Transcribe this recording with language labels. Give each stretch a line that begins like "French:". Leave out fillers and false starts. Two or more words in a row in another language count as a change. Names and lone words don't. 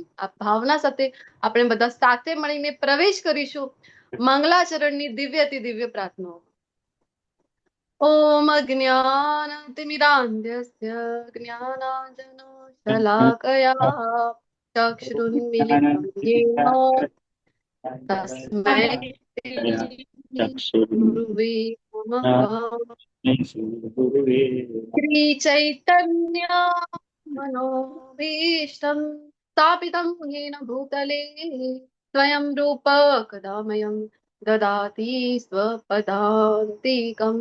Gujarati: આ ભાવના સાથે આપણે બધા સાથે મળીને પ્રવેશ કરીશું મંગલાચરણની દિવ્ય અતિ દિવ્ય પ્રાર્થનાઓ.
Sanskrit: ओम अज्ञानतिमिरान्धस्य ज्ञानांजनो शलाकया चक्षुरुन्मिलितं येन तस्मै गुरुवे नमः. श्रीचैतन्य मनोभीष्टं स्थापितं येन भूतले स्वयं रूप कदामयं ददाति स्वपदान्तिकम्.